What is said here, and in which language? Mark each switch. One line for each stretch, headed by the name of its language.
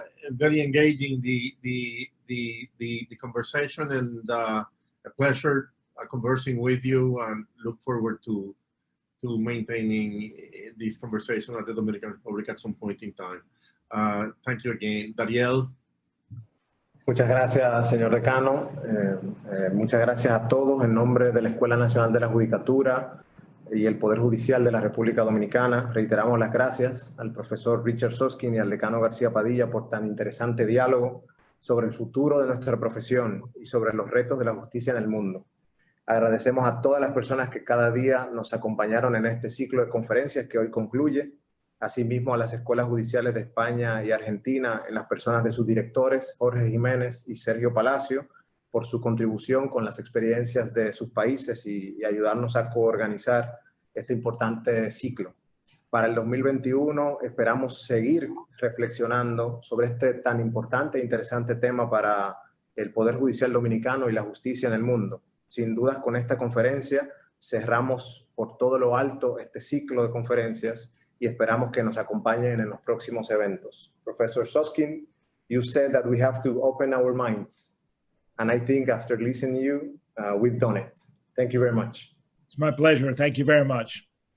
English: Very engaging the conversation, and a pleasure conversing with you, and look forward to maintaining this conversation at the Dominican Republic at some point in time. Thank you again. Dariel.
Spanish: Muchas gracias, señor decano. Muchas gracias a todos en nombre de la Escuela Nacional de la Judicatura y el Poder Judicial de la República Dominicana. Reiteramos las gracias al profesor Richard Susskind y al decano García Padilla por tan interesante diálogo sobre el futuro de nuestra profesión y sobre los retos de la justicia en el mundo. Agradecemos a todas las personas que cada día nos acompañaron en este ciclo de conferencias que hoy concluye, asimismo a las escuelas judiciales de España y Argentina, en las personas de sus directores, Jorge Jiménez y Sergio Palacio, por su contribución con las experiencias de sus países y ayudarnos a coorganizar este importante ciclo. Para el 2021 esperamos seguir reflexionando sobre este tan importante e interesante tema para el Poder Judicial Dominicano y la justicia en el mundo. Sin dudas, con esta conferencia cerramos por todo lo alto este ciclo de conferencias y esperamos que nos acompañen en los próximos eventos.
English: Professor Susskind, you said that we have to open our minds. And I think after listening to you, we've done it. Thank you very much. It's my pleasure. Thank you very much.